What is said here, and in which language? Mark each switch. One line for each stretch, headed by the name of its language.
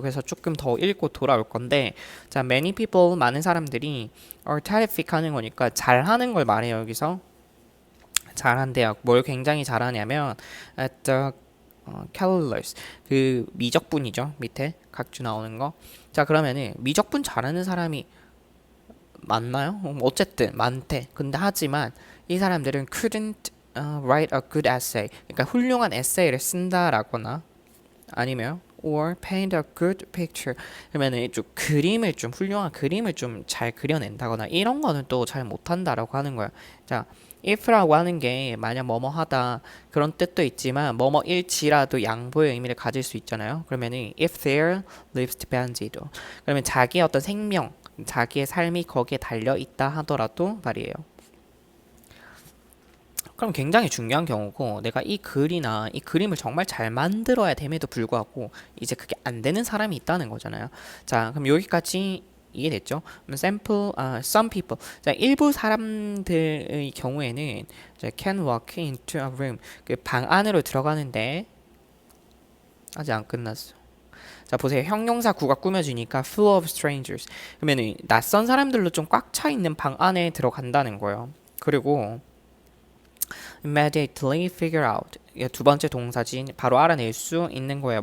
Korean: 그래서 조금 더 읽고 돌아올 건데, 자,
English: many people,
Korean: 많은 사람들이
English: are terrific
Korean: 하는 거니까 잘하는 걸 말해요, 여기서. 잘한대요. 뭘 굉장히 잘하냐면
English: at the calculus
Korean: 그 미적분이죠. 밑에 각주 나오는 거. 자, 그러면은 미적분 잘하는 사람이 많나요? 어쨌든 많대. 근데 하지만 이 사람들은
English: couldn't write a good essay.
Korean: 그러니까 훌륭한 에세이를 쓴다라거나 아니면
English: or paint a good picture.
Korean: 그러면은 좀 그림을 좀 훌륭한 그림을 좀 잘 그려낸다거나 이런 거는 또 잘 못한다라고 하는 거야. 자, if라고 하는 게 만약 뭐뭐 하다 그런 뜻도 있지만 뭐뭐일지라도 양보의 의미를 가질 수 있잖아요. 그러면은
English: if their lives depended.
Korean: 그러면 자기의 어떤 생명, 자기의 삶이 거기에 달려 있다 하더라도 말이에요. 그럼 굉장히 중요한 경우고 내가 이 글이나 이 그림을 정말 잘 만들어야 됨에도 불구하고 이제 그게 안 되는 사람이 있다는 거잖아요. 자, 그럼 여기까지 이해됐죠?
English: sample, some people.
Korean: 자, 일부 사람들의 경우에는 자,
English: can walk into a room.
Korean: 그 방 안으로 들어가는데 아직 안 끝났어. 자, 보세요. 형용사 구가 꾸며지니까
English: full of strangers.
Korean: 그러면 낯선 사람들로 좀 꽉 차 있는 방 안에 들어간다는 거예요. 그리고
English: immediately figure out.
Korean: 두 번째 동사지 바로 알아낼 수 있는 거예요.